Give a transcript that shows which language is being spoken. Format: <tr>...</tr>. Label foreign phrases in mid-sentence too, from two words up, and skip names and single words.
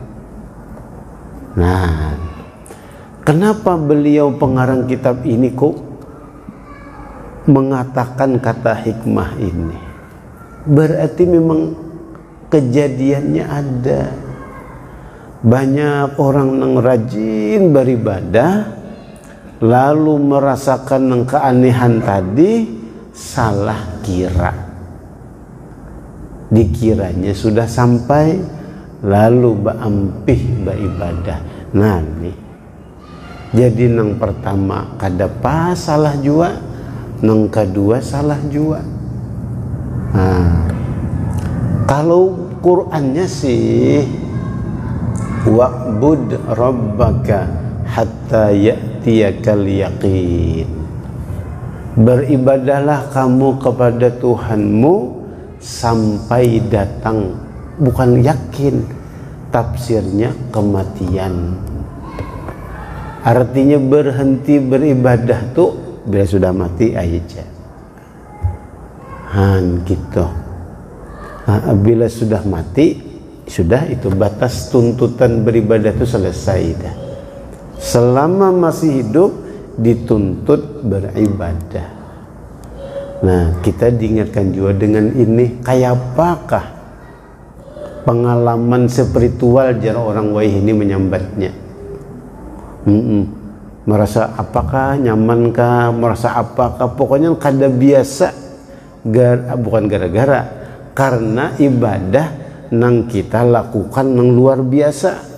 <bjn>Nah, kenapa beliau pengarang kitab ini kok mengatakan kata hikmah ini? Berarti memang kejadiannya ada. Banyak orang yang rajin beribadah lalu merasakan yang keanehan tadi, salah kira. Dikiranya sudah sampai, lalu baampih beribadah. Nah nih, jadi yang pertama kada pas salah jua, yang kedua salah jua. Nah, kalau Qur'annya sih</bjn> <ar>واعبد ربك حتى يأتيك اليقين,</ar> <bjn>beribadahlah kamu kepada Tuhanmu sampai datang, bukan yakin, tafsirnya kematian. Artinya berhenti beribadah tuh bila sudah mati aja. Gitu. Bila sudah mati, sudah itu batas tuntutan beribadah itu selesai dah. Selama masih hidup dituntut beribadah. Nah, kita diingatkan juga dengan ini, kayak apakah pengalaman spiritual jar orang waih ini menyambatnya. Merasa apakah, nyamankah, merasa apakah, pokoknya kada biasa, bukan gara-gara, karena ibadah nang kita lakukan nang luar biasa.</bjn>